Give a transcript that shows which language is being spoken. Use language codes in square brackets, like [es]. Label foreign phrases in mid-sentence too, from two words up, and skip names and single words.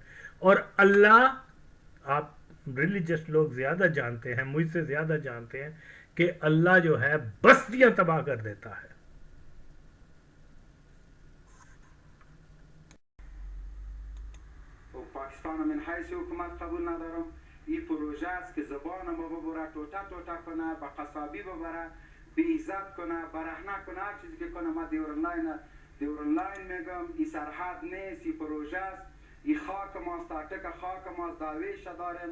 [ur] اور اللہ, آپ ریلیجس لوگ زیادہ جانتے ہیں, مجھ سے زیادہ جانتے ہیں کہ اللہ جو ہے بستیاں تباہ کر دیتا ہے. [fa] پاکستان من حیث حکومت قبول ندارم. این پروژه است که زبان ما ببره توتا توتا کنه, با قصابی ببره, بی عزت کنه, برهنه کنه, هر چیزی که کنه. ما دیورنلاین میگم این سرحد نیست, این پروژه است, این خاک ماست, تاکتک خاک ماست, دعویش داریم.